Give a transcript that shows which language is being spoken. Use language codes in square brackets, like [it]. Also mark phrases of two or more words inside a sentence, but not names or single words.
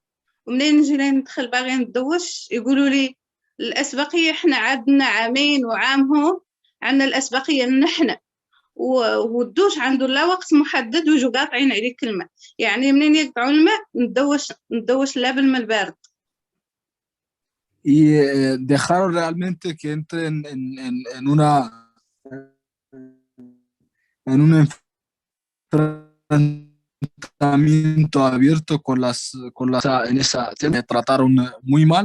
[ar] ومنين نجي ليه ندخل باغي ندوش يقولوا لي الأسبقية احنا عندنا عامين وعام هو عندنا الأسبقية نحن والدوش عنده لا وقت محدد ويجوا قاطعين عليك الماء. يعني منين يقطعوا الماء ندوش لا بالماء البارد. [es] Y dejaron realmente que entre en un enfrentamiento abierto en esa me trataron muy mal.